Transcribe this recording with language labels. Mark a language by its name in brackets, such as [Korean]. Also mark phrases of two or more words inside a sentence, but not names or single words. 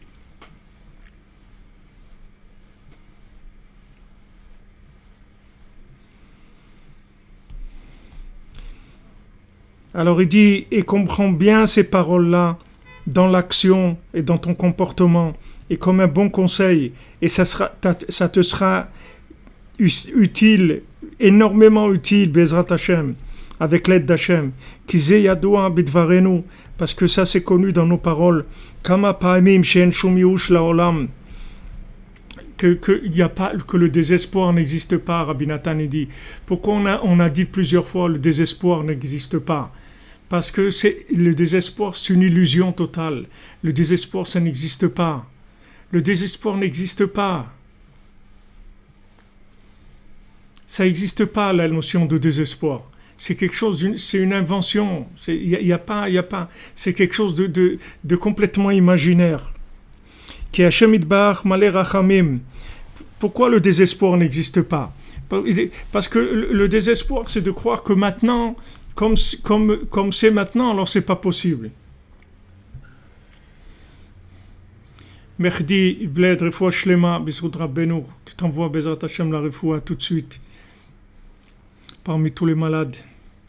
[French] Alors il dit, et comprends bien ces paroles-là dans l'action et dans ton comportement, et comme un bon conseil, et ça te sera utile, énormément utile, [Hebrew] בעזרת השם, [French] avec l'aide d'Hachem, [Hebrew] כי זה ידוע בדברינו, [French] parce que ça c'est connu dans nos paroles, [Hebrew] כמה פעמים שאין שום יאוש לעולם, [French] que le désespoir n'existe pas, Rabbi Nathan dit. Pourquoi on a dit plusieurs fois le désespoir n'existe pas? Parce que le désespoir, c'est une illusion totale. Le désespoir, ça n'existe pas. Le désespoir n'existe pas. Ça n'existe pas, la notion de désespoir. C'est quelque chose, c'est une invention. Il y a pas. C'est quelque chose de complètement imaginaire. [Hebrew] כי השם יתברך מלא רחמים. [French] Pourquoi le désespoir n'existe pas? Parce que le désespoir, c'est de croire que maintenant, comme c'est maintenant, alors c'est pas possible. Mehdi, Bled, [Hebrew] רפואה שלמה, בזכות רבינו, [French] qui t'envoie [Hebrew] בעזרת השם [French] la Refoua tout de suite, parmi tous les malades.